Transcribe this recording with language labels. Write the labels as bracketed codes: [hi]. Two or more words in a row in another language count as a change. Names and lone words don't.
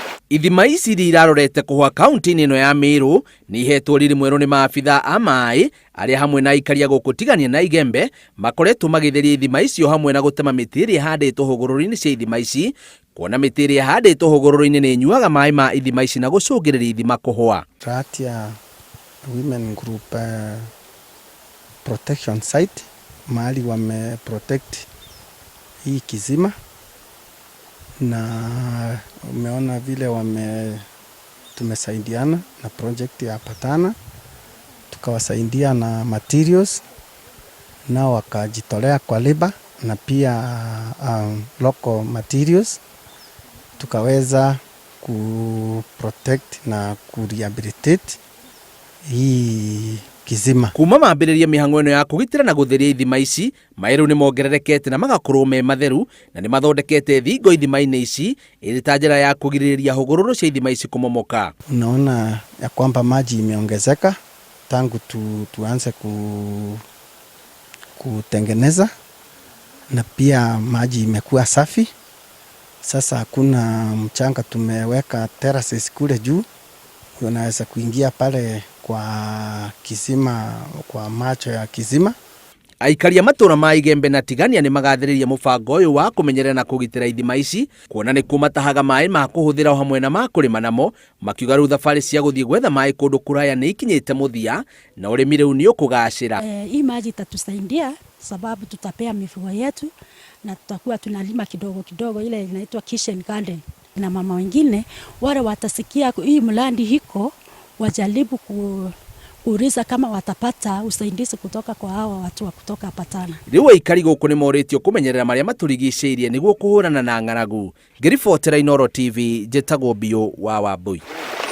[ki] Ithima ici irarorete kuhwa kaunti ino ya Meru ni ihetwo riri mweru ni maabitha a maai aria hamwe na aikari guku Tigania na Igembe makoretwo magitheria ithima icio hamwe na gutema miti iria ihanditwo hũgũrũrũ-ini cia ithima ici, kuona miti iria ihanditwo hũgũrũrũ-ini ni inyuaga maai ma ithima ici na gucungiriiria ithima kuhwa. [en] Ratia women group protection site [sw] mahali wame [en] protect [sw] hii kisima, na umeona vile tumesaidiana na project ya Patana, tukawasaidia na materials, na wakajitolea kwa labor na pia [en] local materials, [sw] tukaweza kuprotect na kurehabilitate hii kisima. [ki] Kuma mambĩrĩria mĩhang'o ĩno ya kũgitĩra na gũtheria ithima ici, maĩ rĩu nĩ mongererekete na magakorwo me matheru, na nĩ mathondekete thingo ithima-inĩ ici ĩrĩ ta njĩra ya kũgirĩrĩria hũgũrũrũ cia ithima ici kũmomoka. [sw] Unaona ya kwamba maji imeongezeka tangu tuanze kutengeneza, na pia maji imekuwa safi. Sasa hakuna mchanga, tumeweka terraces kule juu, unaweza kuingia pale kwa kisima, kwa macho ya kisima. [ki] Aikari a matũra ma Igembe na Tigania nĩ magathĩrĩria mũbango ũyũ wa kũmenyerera na kũgitĩra ithima ici, kuona nĩ kumatahaga maĩ ma kũhũthĩra hamwe na ma kũrĩma namo, makiuga rĩu thabarĩ cia gũthiĩ gwetha maĩ kũndũ kũraya nĩ ikinyĩte mũthia na ũrĩmi rĩu nĩ ũkũgacĩra. [sw] Hii maji itatusaidia sababu tutapea mifugo yetu na tutakuwa tunalima kidogo kidogo, ile inaitwa [en] kitchen garden. [sw] Na mama wengine wale watasikia hii mlandi hiko wajaribu kuuliza kama watapata usaidizi kutoka kwa hawa watu wa kutoka Patana. [ki] Rĩu aikari gũkũ nĩ moretio kũmenyerera marĩa matũrigicĩirie nĩguo kũhũrana na ng'aragu. Ngĩribotera Inooro TV, njĩtagwo Bio wa Wambui.